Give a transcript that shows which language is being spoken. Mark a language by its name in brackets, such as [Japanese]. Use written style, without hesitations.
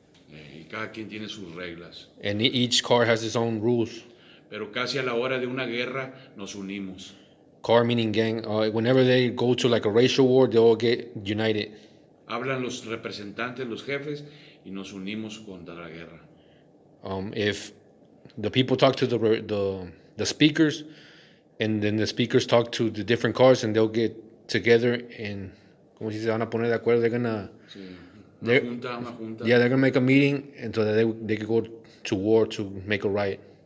[Spanish] Y cada quien tiene sus reglas. [English] And each car has its own rules. [Spanish] Pero casi a la hora de una guerra nos unimos. [English] Car meaning gang. Whenever they go to like a racial war, they all get united. [Spanish] Hablan los representantes, los jefes, y nos unimos contra la guerra. [English] If the people talk to the speakers, and then the speakers talk to the different cars, and they'll get together and, [Spanish] como si se van a poner de acuerdo, [English] they're gonna... [Spanish] Sí, una junta. [English] Yeah, they're gonna make a meeting, and so that they could go to war to make a riot.